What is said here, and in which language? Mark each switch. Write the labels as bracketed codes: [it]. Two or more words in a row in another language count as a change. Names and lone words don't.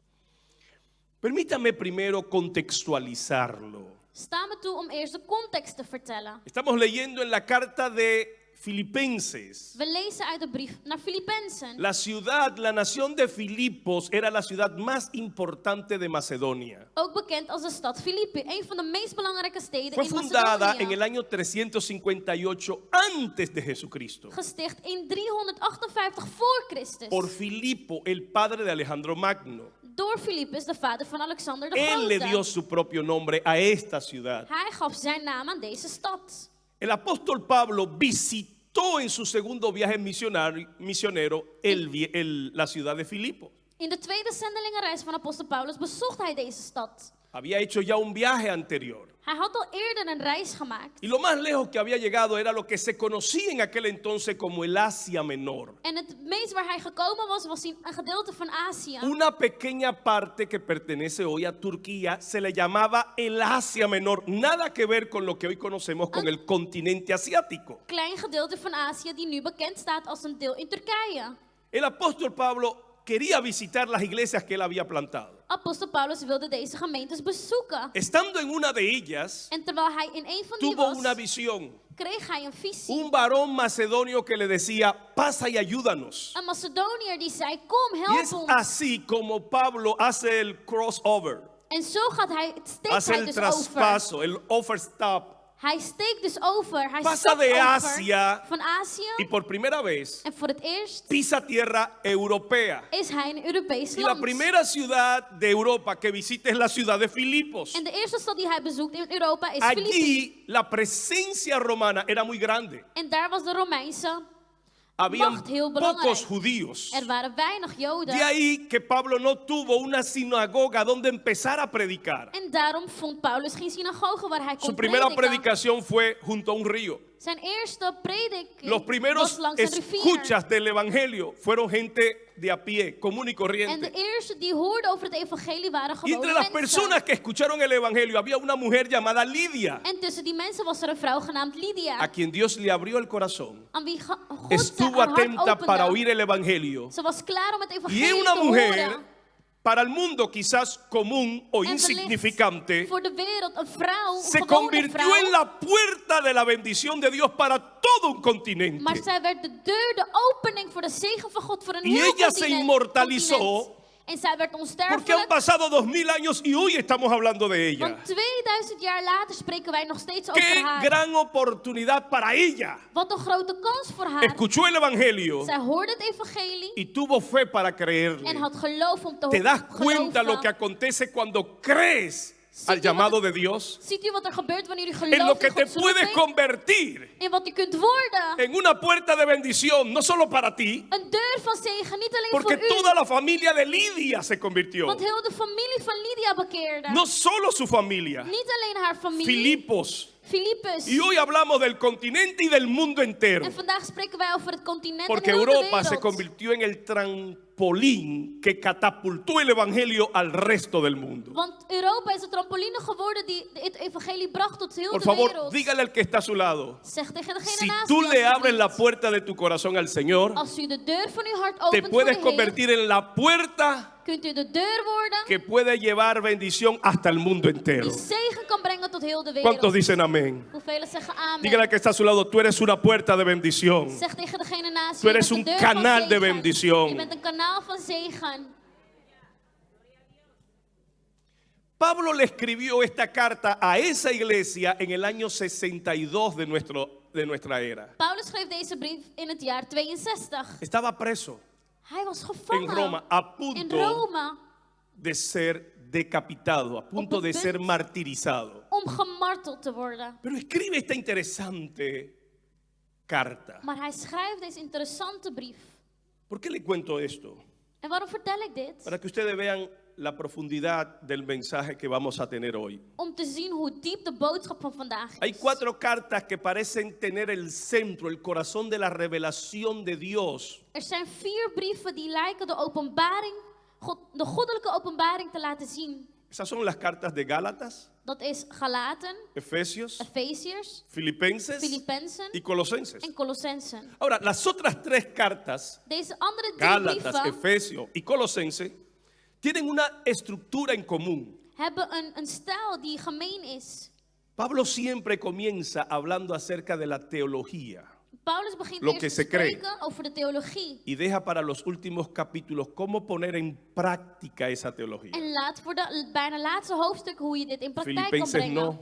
[es] Permítame primero contextualizarlo. [nl] Sta me toe om eerst de context te vertellen. [es] Estamos leyendo en la carta de Filipenses. [nl] We lezen uit de brief naar Filippenzen. [es] La ciudad, la nación de Filipos era la ciudad más importante de Macedonia. [nl] Ook bekend als de stad Filippi, een van de meest belangrijke steden [es] Fue [nl] in [es] fundada en el [nl] Macedonië. [es] año 358 antes de Jesucristo [nl] Gesticht in 358 voor Christus. [es] por Filipo, el padre de Alejandro Magno. [nl] Door Filippus, de vader van Alexander de [es] Él le dio [nl] Grote. [es] su propio nombre a esta ciudad. [nl] Hij gaf zijn naam aan deze stad. [es] El apóstol Pablo visitó en su segundo viaje misionero la ciudad de Filipos. [nl] In de tweede zendelingenreis van apostel Paulus bezocht hij deze stad. [es] Había hecho ya un viaje anterior. [nl] Hij had al eerder een reis gemaakt. [es] Y lo más lejos que había llegado era lo que se conocía en aquel entonces como el Asia Menor. [nl] En het meest waar hij gekomen was, was een gedeelte van Azië. [es] Una pequeña parte que pertenece hoy a Turquía se le llamaba el Asia Menor. Nada que ver con lo que hoy conocemos con el continente asiático. [nl] Klein gedeelte van Azië die nu bekend staat als een deel in Turkije. [es] El apóstol Pablo quería visitar las iglesias que él había plantado. [nl] Apostel Paulus wilde deze gemeentes bezoeken. [es] Estando en una de ellas, [nl] En terwijl hij in een van die [es] tuvo [nl] was, [es] una visión. [nl] kreeg hij een visie. [es] Un varón macedonio que le decía: pasa y ayúdanos. [nl] Een Macedoniër die zei, kom, [es] Y [nl] help [es] es [nl] ons. [es] así como Pablo hace el crossover, [nl] En zo gaat hij, steekt [es] hace [nl] hij [es] el [nl] dus over. [es] traspaso, el overstap. [nl] Hij steekt dus over, hij [es] Pasa [nl] stapt [es] de [nl] over [es] Asia [nl] van Azië. [es] y por primera vez [nl] En voor het eerst [es] pisa tierra europea. [nl] is hij in een Europees [es] Y la [nl] land. [es] primera ciudad de Europa que visita es la ciudad de Filipos. [nl] En de eerste stad die hij bezoekt in Europa is Filippi. [es] Allí la presencia romana era muy grande. [nl] En daar was de Romeinse [es] Habían [nl] macht heel [es] pocos [nl] belangrijk. [es] judíos. [nl] Er waren weinig Joden. [es] De ahí que Pablo no tuvo una sinagoga donde empezar a predicar. [nl] En daarom vond Paulus geen synagoge waar hij [es] Su [nl] kon [es] primera [nl] prediken. [es] predicación fue junto a un río. [nl] Zijn eerste prediking [es] Los primeros [nl] was langs een rivier. [es] escuchas del evangelio fueron gente de a pie, común y [nl] En de [es] corriente. [nl] eerste die hoorden over het evangelie waren [es] Y entre [nl] gewone [es] las [nl] mensen. [es] personas que escucharon el evangelio había una mujer llamada Lidia, [nl] En tussen die mensen was er een vrouw genaamd Lydia. [es] a quien Dios le abrió el corazón. [nl] Aan wie God [es] Estuvo [nl] haar hart [es] atenta para [nl] opende. [es] oír el evangelio. [nl] Ze was klaar om het [es] Y [nl] evangelie [es] una [nl] te [es] mujer, [nl] horen. [es] para el mundo quizás común o [nl] En wellicht [es] insignificante, [nl] voor de wereld een vrouw, een [es] se [nl] gewone [es] convirtió [nl] vrouw. [es] en la puerta de la bendición de Dios para todo un continente. [nl] Maar zij werd de deur, de opening voor de zegen van God voor een [es] Y [nl] heel [es] ella se [nl] continent. [es] inmortalizó. [nl] En zij werd [es] Porque han [nl] onsterfelijk. [es] pasado 2000 años y hoy estamos hablando de ella. [nl] Want 2000 jaar later spreken wij nog steeds over [es] Qué [nl] haar. [es] gran oportunidad para ella. [nl] Wat een grote kans voor haar. [es] Escuchó el evangelio [nl] Zij hoorde het evangelie [es] y tuvo fe para [nl] en [es] creerle. [nl] had geloof om te [es] ¿Te das [nl] geloven. [es] cuenta lo que acontece cuando crees al llamado de Dios? [nl] Ziet u wat er gebeurt wanneer u [es] En lo [nl] gelooft [es] que [nl] in [es] te [nl] Gods [es] puedes [nl] roeping? [es] convertir [nl] In wat u kunt worden. [es] en una puerta de bendición, no solo para ti, [nl] Een deur van zegen, niet alleen [es] porque [nl] voor u. [es] toda la familia de Lidia se convirtió. [nl] Want heel de familie van Lydia bekeerde. [es] No solo su familia, [nl] Niet alleen haar familie. [es] Filipos. [nl] Filippus. [es] Y hoy hablamos del continente y del mundo entero. [nl] En vandaag spreken wij over het continent [es] Porque [nl] en heel de [es] Europa se [nl] wereld. [es] convirtió en el trampolín que catapultó el evangelio al resto del mundo. [nl] Want Europa is de trampoline geworden die het evangelie bracht tot heel [es] Por [nl] de [es] favor, [nl] wereld. [es] dígale al que está a su lado. [nl] Zeg tegen degene [es] Si [nl] naast [es] tú [nl] u, [es] le abres la [nl] alsjeblieft. [es] puerta de tu corazón al Señor, [nl] Als u de deur van uw hart [es] te [nl] opent voor [es] puedes [nl] de Heer, [es] convertir en la puerta [nl] kunt u de deur worden [es] que puede llevar bendición hasta el mundo entero. [nl] die zegen kan brengen tot heel de [es] ¿Cuántos [nl] wereld. [es] dicen amén? [nl] Hoeveel zeggen amen? [es] Dígale al que está a su lado, tú eres una puerta de bendición. [nl] Zeg tegen degene naast [es] Tú [nl] u, [es] eres [nl] je [es] un [nl] bent de deur van [es] canal de [nl] zegen. [es] bendición. [nl] Je bent een kanaal van zegen. [es] Pablo le escribió esta carta a esa iglesia en el año 62 de nuestra era. [nl] Paulus schreef deze brief in het jaar 62. [es] Estaba preso [nl] Hij was [es] en [nl] gevangen [es] Roma, a [nl] in [es] punto [nl] Rome [es] de ser decapitado, a punto [nl] Op het [es] de ser [nl] punt [es] martirizado. [nl] om gemarteld te worden. [es] Pero escribe esta interesante carta. [nl] Maar hij schrijft deze interessante brief. [es] ¿Por qué le cuento esto? [nl] En waarom vertel ik dit? [es] Para que ustedes vean la profundidad del mensaje que vamos a tener hoy. [nl] Om te zien hoe diep de boodschap van vandaag [es] Hay [nl] is. [es] 4 cartas que parecen tener el centro, el corazón de la revelación de Dios. [nl] Er zijn 4 brieven die lijken de openbaring, de goddelijke openbaring te laten zien. [es] Esas son las cartas de Gálatas, [nl] Dat is Galaten, [es] Efesios, [nl] Efeziërs, [es] Filipenses [nl] Filippenzen [es] y Colosenses. [nl] en Colossensen. [es] Ahora, las otras 3 cartas, [nl] Deze andere 3 [es] Gálatas, [nl] brieven [es] Efesios y Colosenses, tienen una estructura en común. [nl] hebben een stijl die gemeen is. [es] Pablo siempre comienza hablando acerca de la teología [nl] Paulus begint [es] Lo [nl] eerst [es] que [nl] te [es] se cree. [nl] spreken over de theologie. [es] y deja para los últimos capítulos cómo poner en práctica esa teología. [nl] En laat voor de bijna laatste hoofdstuk hoe je dit in praktijk kan [es] Filipenses [nl] brengen. [es] no.